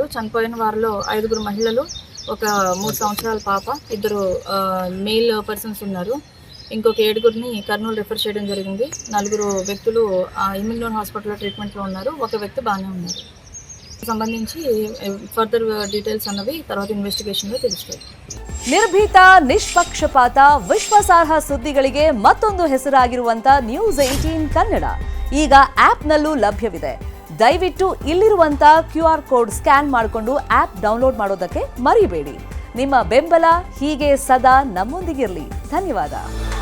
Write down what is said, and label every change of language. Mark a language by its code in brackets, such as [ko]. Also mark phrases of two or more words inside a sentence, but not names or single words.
[te] చనిపోయిన వారిలో 5 మహిళలు, ఒక 3 సంవత్సరాల పాప, 2 [en] male persons [te] ఉన్నారు. ఇంకొక 7 కర్నూలు రిఫర్ చేయడం జరిగింది. 4 వ్యక్తులు ఇమ్యూన్ హాస్పిటల్లో ట్రీట్మెంట్లో ఉన్నారు. ఒక వ్యక్తి బాగానే ఉన్నారు. సంబంధించి [en] further details [te] అన్నవి తర్వాత ఇన్వెಸ್ಟಿಗೇಷನ್లో తెలుస్తాయి. [kn] ನಿರ್ಭೀತ, ನಿಷ್ಪಕ್ಷಪಾತ, ವಿಶ್ವಾಸಾರ್ಹ ಸುದ್ದಿಗಳಿಗೆ ಮತ್ತೊಂದು ಹೆಸರಾಗಿರುವಂತ ನ್ಯೂಸ್ 18 ಕನ್ನಡ ಈಗ ಆಪ್ನಲ್ಲೂ ಲಭ್ಯವಿದೆ. ದಯವಿಟ್ಟು ಇಲ್ಲಿರುವಂತ [en] QR code scan [kn] ಮಾಡಿಕೊಂಡು [en] app download [kn] ಮಾಡೋದಕ್ಕೆ ಮರಿಬೇಡಿ. ನಿಮ್ಮ ಬೆಂಬಲ ಹೀಗೆ ಸದಾ ನಮ್ಮೊಂದಿಗಿರಲಿ. ಧನ್ಯವಾದ.